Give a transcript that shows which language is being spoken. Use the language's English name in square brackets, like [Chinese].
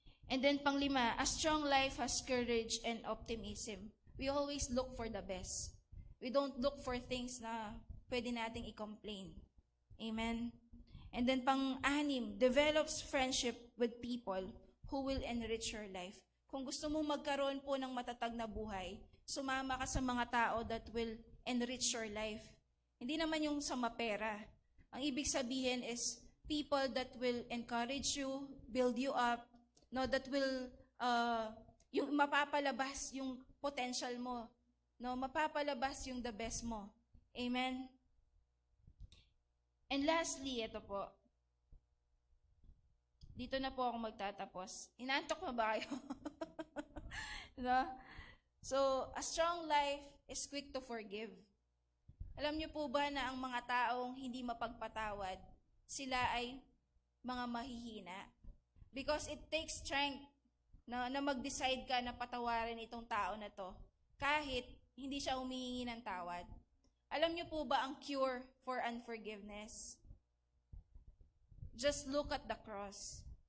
[English] And then panglima, a strong life has courage and optimism. We always look for the best. We don't look for things na pwede nating i-complain. Amen? And then pang-anim, develops friendship with people who will enrich your life. [Filipino] Kung gusto mong magkaroon po ng matatag na buhay, sumama ka sa mga tao that will enrich your life. Hindi naman yung sa mapera. [English] Ang ibig sabihin is people that will encourage you, build you up, no, that will yung mapapalabas yung potential mo, no, mapapalabas yung the best mo. Amen. And lastly, ito po. [Filipino] Dito na po ako magtatapos. Inantok na ba kayo? No? [English] So, a strong life is quick to forgive. [Filipino] Alam niyo po ba na ang mga taong hindi mapagpatawad, sila ay mga mahihina? Because it takes strength na mag-decide ka na patawarin itong tao na to, kahit hindi siya humihingi ng tawad. [English] Alam niyo po ba ang cure for unforgiveness? Just look at the cross.